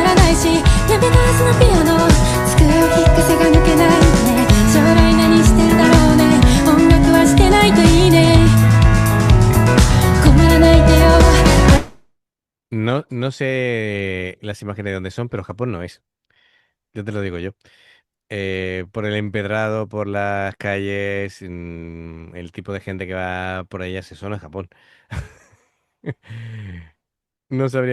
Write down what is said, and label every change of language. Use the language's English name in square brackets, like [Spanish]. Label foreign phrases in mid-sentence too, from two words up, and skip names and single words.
[Japanese] らないしやめたはずのピアノ机を引く癖が抜けないね将来何してんだろうね音楽はしてないといいね困らないでよ [Spanish] No, no sé las imágenes de dónde son, pero Japón no es. Yo te lo digo yo. Por el empedrado, por las calles, el tipo de gente que va por allá, se suena a Japón. No sabría